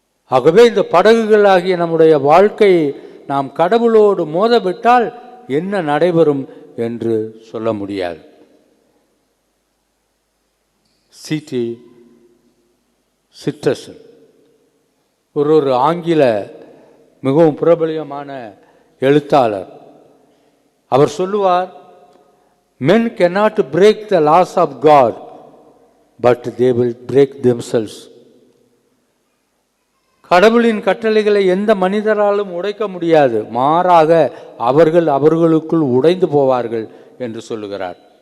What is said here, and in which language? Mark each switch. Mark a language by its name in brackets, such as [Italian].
[Tamil] ஆகவே இந்த படகுகள் ஆகிய நம்முடைய வாழ்க்கை நாம் கடவுளோடு மோதவிட்டால் என்ன நடைபெறும் என்று சொல்ல முடியாது. C.T. சிட்ரசன் ஒரு ஆங்கில மிகவும் பிரபலியமான எழுத்தாளர். அவர் சொல்லுவார், [English] men cannot break the laws of God, but they will break themselves. [Tamil] கடவுளின் கட்டளைகளை எந்த மனிதராலும் உடைக்க முடியாது, மாறாக அவர்கள் அவர்களுக்குள் உடைந்து போவார்கள் என்று சொல்லுகிறார்.